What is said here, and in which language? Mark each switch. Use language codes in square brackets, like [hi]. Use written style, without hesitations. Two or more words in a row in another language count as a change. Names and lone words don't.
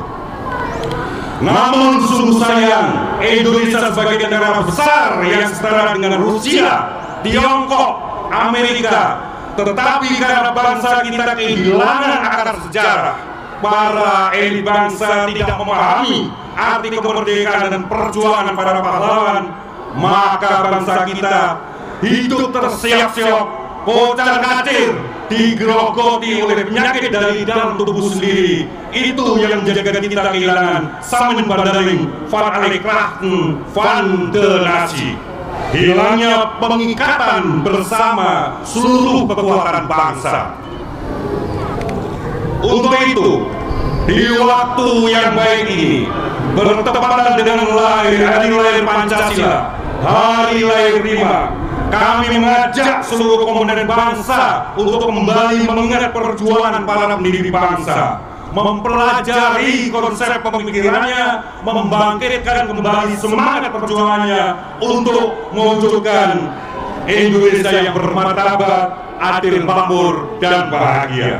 [id] Namun sungguh sayang, Indonesia sebagai negara besar yang setara dengan Rusia, Tiongkok, Amerika, tetapi karena bangsa kita kehilangan akar sejarah, para elit bangsa tidak memahami arti kemerdekaan dan perjuangan para pahlawan, maka bangsa kita hidup terseok-seok, kocar-kacir, digerogoti oleh penyakit dari dalam tubuh sendiri. Itu yang menjadikan kita kehilangan [nl] samenbandering van alle krachten van de natie, [id] hilangnya pengikatan bersama seluruh kekuatan bangsa. Untuk itu, di waktu yang baik ini, bertepatan dengan hari lahir Pancasila, hari lahir Prima, kami mengajak seluruh komponen bangsa untuk kembali mengingat perjuangan para pendiri bangsa, mempelajari konsep pemikirannya, membangkitkan kembali semangat perjuangannya untuk mewujudkan Indonesia yang bermartabat, adil, makmur, dan bahagia.